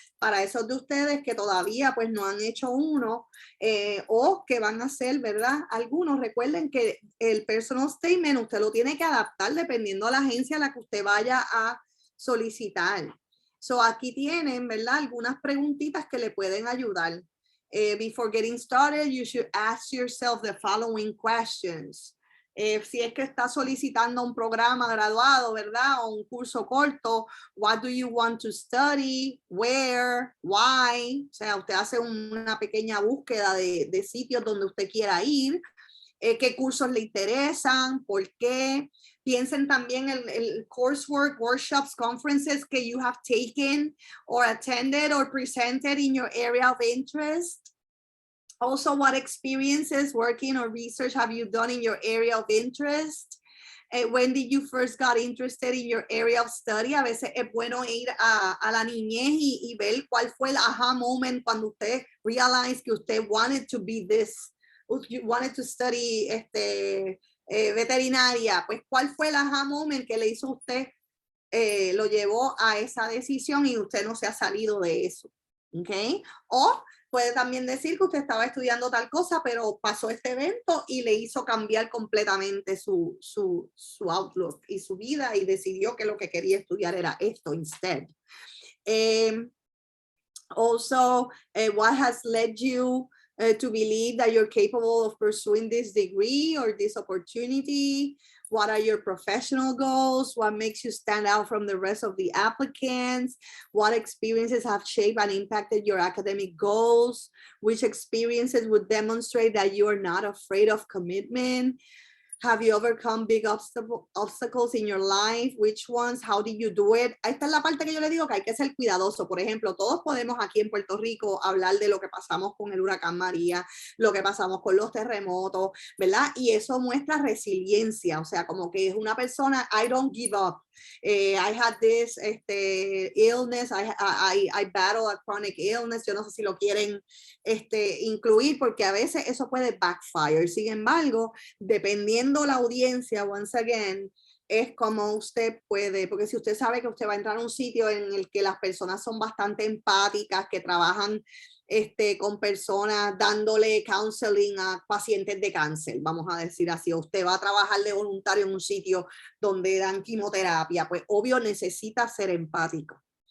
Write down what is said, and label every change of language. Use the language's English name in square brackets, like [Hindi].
[Spanish] Para esos de ustedes que todavía pues no han hecho uno o que van a hacer, ¿verdad? Algunos, recuerden que el personal statement usted lo tiene que adaptar dependiendo de la agencia a la que usted vaya a solicitar. So aquí tienen, ¿verdad? Algunas preguntitas que le pueden ayudar. [English] Before getting started, you should ask yourself the following questions. [Spanish] Si es que está solicitando un programa graduado, ¿verdad? O un curso corto, [English] what do you want to study? Where? Why? [Spanish] O sea, usted hace una pequeña búsqueda de sitios donde usted quiera ir. ¿Qué cursos le interesan? ¿Por qué? Piensen también en el [English] coursework, workshops, conferences que you have taken or attended or presented in your area of interest. Also, what experiences, working or research have you done in your area of interest? when did you first got interested in your area of study? [Spanish] A veces es bueno ir a la niñez y ver cuál fue el aha moment cuando usted [English] realized [Spanish] que usted [English] wanted to be this, you wanted to study [Spanish] veterinaria. Pues cuál fue el aha moment que le hizo a usted, lo llevó a esa decisión y usted no se ha salido de eso. ¿Ok? O puede también decir que usted estaba estudiando tal cosa, pero pasó este evento y le hizo cambiar completamente su outlook y su vida y decidió que lo que quería estudiar era esto instead. [English] Also, what has led you to believe that you're capable of pursuing this degree or this opportunity? What are your professional goals? What makes you stand out from the rest of the applicants? What experiences have shaped and impacted your academic goals? Which experiences would demonstrate that you are not afraid of commitment? Have you overcome big obstacles in your life? Which ones? How did you do it? [Spanish] Esta es la parte que yo le digo que hay que ser cuidadoso. Por ejemplo, todos podemos aquí en Puerto Rico hablar de lo que pasamos con el huracán María, lo que pasamos con los terremotos, ¿verdad? Y eso muestra resiliencia, o sea, como que es una persona, [English] I don't give up. I had this illness, I battle a chronic illness. [Spanish] Yo no sé si lo quieren incluir porque a veces eso puede backfire. Sin embargo, dependiendo la audiencia, [English] once again, [Spanish] es como usted puede, porque si usted sabe que usted va a entrar a un sitio en el que las personas son bastante empáticas, que trabajan con personas dándole counseling a pacientes de cáncer, vamos a decir así, o usted va a trabajar de voluntario en un sitio donde dan quimioterapia, pues obvio necesita ser empático.